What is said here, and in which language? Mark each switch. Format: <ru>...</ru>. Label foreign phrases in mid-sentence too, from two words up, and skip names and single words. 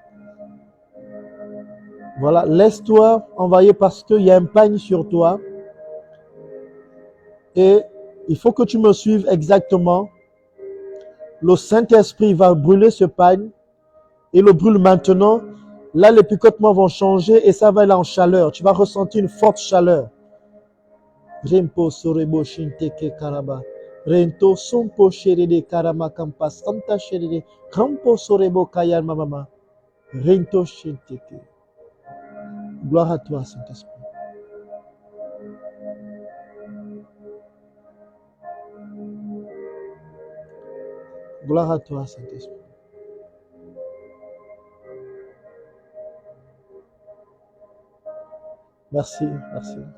<fr>Voilà, laisse-toi envahir parce qu'il y a un pagne sur toi. Et il faut que tu me suives exactement. Le Saint-Esprit va brûler ce pagne. Il le brûle maintenant. Là, les picotements vont changer et ça va aller en chaleur. Tu vas ressentir une forte chaleur. Rempo sorebo shinteke karaba. Rento sompo sherede karama kampa santa sherede. Kampo sorebo kayar mama. Rento shinteke. Gloire à toi, Saint-Esprit. Gloire à toi, Saint-Esprit. Merci, merci.</fr>